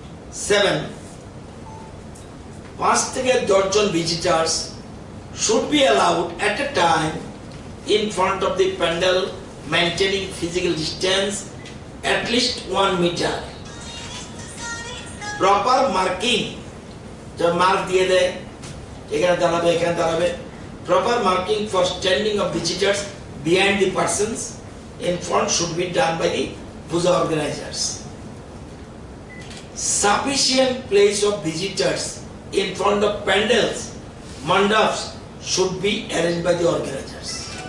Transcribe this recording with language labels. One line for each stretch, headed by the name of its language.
English: 7.
Bangla: 5 থেকে 10 জন
English: visitors should be allowed at a time in front of the pandal, maintaining physical distance at least 1 meter. Proper marking, the mark
Bangla: দিয়ে দেয়, এখানে দাঁড়াবে, এখানে দাঁড়াবে।
English: Proper marking for standing of visitors behind the persons in front should be done by the puja organizers. Sufficient place of visitors in front of pandals, mandaps should be arranged by the organizers.